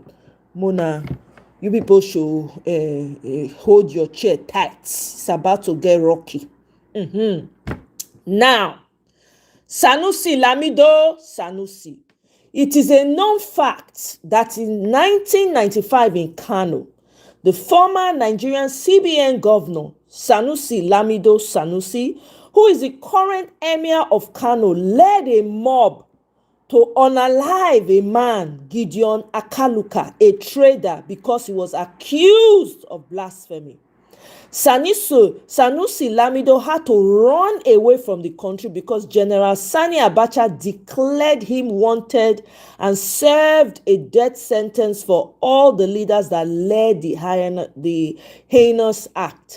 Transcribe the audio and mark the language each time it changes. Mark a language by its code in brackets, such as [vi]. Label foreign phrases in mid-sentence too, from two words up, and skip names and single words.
[en] Mona, you people should hold your chair tight. It's about to get rocky. Now, Sanusi Lamido Sanusi. It is a known fact that in 1995 in Kano, the former Nigerian CBN governor, Sanusi Lamido Sanusi, who is the current emir of Kano, led a mob to unalive a man, Gideon Akaluka, a trader, because he was accused of blasphemy. Sanusi Lamido had to run away from the country because General Sani Abacha declared him wanted and served a death sentence for all the leaders that led the heinous act.